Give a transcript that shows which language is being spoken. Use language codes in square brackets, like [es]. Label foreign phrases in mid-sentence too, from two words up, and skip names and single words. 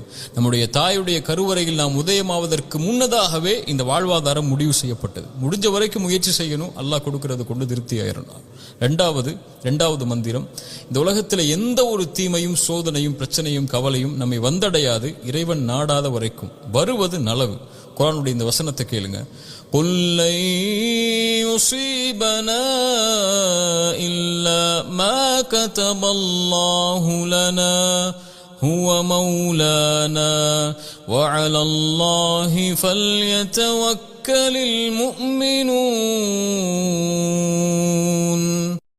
[ta] நம்முடைய தாயுடைய கருவறையில் நாம் உதயமாவதற்கு முன்னதாகவே இந்த வாழ்வாதாரம் முடிவு செய்யப்பட்டது. முடிஞ்ச வரைக்கும் முயற்சி செய்யணும், அல்லாஹ் கொடுக்கறது கொண்டு திருப்தி ஆயிரணும். ரெண்டாவது மந்திரம், இந்த உலகத்துல எந்த ஒரு தீமையும் சோதனையும் பிரச்சனையும் கவலையும் நம்மை வந்தடையாது இறைவன் நாடாத வரைக்கும். வருவது நலவு. குர்ஆனுடைய இந்த வசனத்தை கேளுங்க. [ar] قُلْ لَنْ يُصِيبَنَا إِلَّا مَا كَتَبَ اللَّهُ لَنَا هُوَ مَوْلَانَا وَعَلَى اللَّهِ فَلْيَتَوَكَّلِ الْمُؤْمِنُونَ.